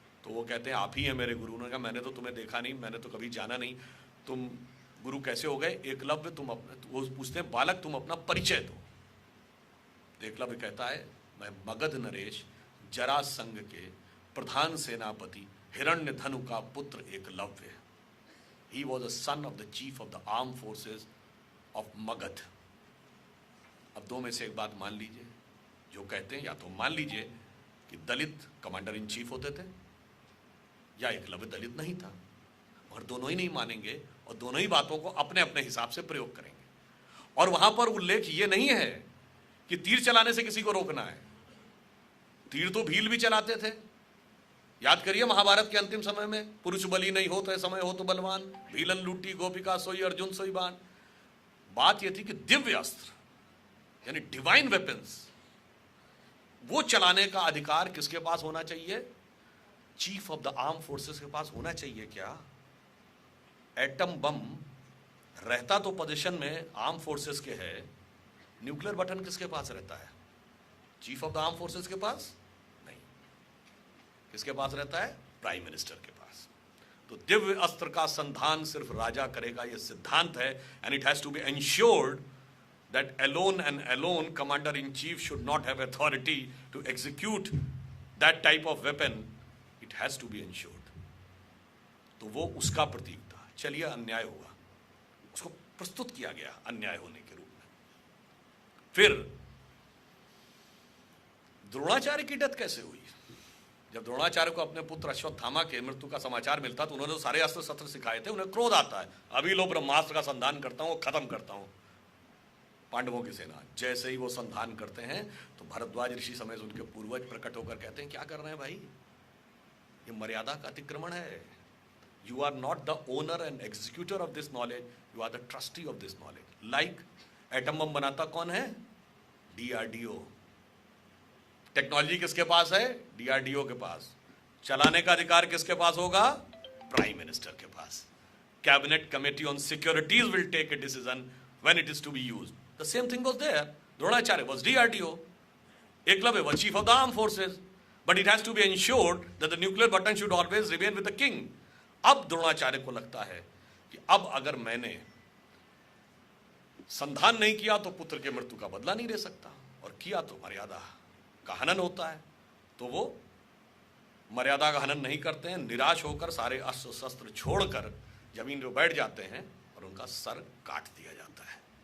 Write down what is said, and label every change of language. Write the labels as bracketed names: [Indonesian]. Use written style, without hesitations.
[Hindi] तो वो कहते हैं आप ही हैं मेरे गुरु। उन्होंने कहा मैंने तो तुम्हें देखा नहीं, मैंने तो कभी जाना नहीं, तुम गुरु कैसे हो गए? एकलव्य तुम अपने, वो पूछते हैं बालक तुम अपना परिचय दो। तो एकलव्य कहता है मैं मगध नरेश जरासंध के प्रधान सेनापति हिरण्यधनु का पुत्र Eklavya. [English] He was a son of the chief of the armed forces of Magadha. [Hindi] अब दो में से एक बात मान लीजिए, जो कहते हैं या तो मान लीजिए कि दलित कमांडर इन चीफ होते थे या एकलव्य दलित नहीं था, और दोनों ही नहीं मानेंगे और दोनों ही बातों को अपने अपने हिसाब से प्रयोग करेंगे। और वहां पर उल्लेख ये नहीं है कि तीर चलाने से किसी को रोकना है। तीर तो भील भी चलाते थे। याद करिए महाभारत के अंतिम समय में, पुरुष बलि नहीं हो तो समय हो तो बलवान, भीलन लूटी गोपिका सोई अर्जुन सोई बाण। बात यह थी कि दिव्य अस्त्र यानी [English] divine weapons [Hindi] वो चलाने का अधिकार किसके पास होना चाहिए? [English] chief of the arm forces [Hindi] के पास होना चाहिए। क्या एटम बम रहता तो पोजीशन में आर्म फोर्सेस के है, न्यूक्लियर बटन किसके पास रहता है? [English] chief of the arm forces [Hindi] के पास नहीं। किसके पास रहता है? प्राइम मिनिस्टर के पास। तो दिव्य अस्त्र का संधान सिर्फ राजा करेगा, यह सिद्धांत है। [English] And it has to be ensured that alone and alone commander in chief should not have authority to execute that type of weapon. It has to be ensured. [Hindi] तो वो उसका प्रतीक था। चलिए अन्याय हुआ, उसको प्रस्तुत किया गया अन्याय होने के रूप में। फिर द्रोणाचार्य की डेथ कैसे हुई? जब द्रोणाचार्य को अपने पुत्र अश्वत्थामा के मृत्यु का समाचार मिलता तो उन्होंने तो सारे अस्त्र शस्त्र सिखाए थे, उन्हें क्रोध आता है, अभी लो ब्रह्मास्त्र का संधान करता हूं, खत्म करता हूं पांडवों की सेना। जैसे ही वो संधान करते हैं तो भरद्वाज ऋषि समेत उनके पूर्वज प्रकट होकर कहते हैं क्या कर रहे हैं भाई, ये मर्यादा का अतिक्रमण है। [English] You are not the owner and executor of this knowledge, you are the trustee of this knowledge. [Hindi] Like atom bomb बनाता कौन है? डीआरडीओ। टेक्नोलॉजी किसके पास है? डीआरडीओ के पास। चलाने का अधिकार किसके पास होगा? प्राइम मिनिस्टर के पास। [English] Cabinet committee on securities will take a decision when it is to be used. The same thing was there. Dronacharya was DRDO. Eklavya was chief of the armed forces. But it has to be ensured that the nuclear button should always remain with the king. [Hindi] अब द्रोणाचार्य को लगता है कि अब अगर मैंने संधान नहीं किया तो पुत्र के मृत्यु का बदला नहीं ले सकता, और किया तो मर्यादा का हनन होता है। तो वो मर्यादा का हनन नहीं करते हैं, निराश होकर सारे अस्त्र शस्त्र छोड़कर जमीन पर बैठ जाते हैं और उनका सर काट दिया जाता है।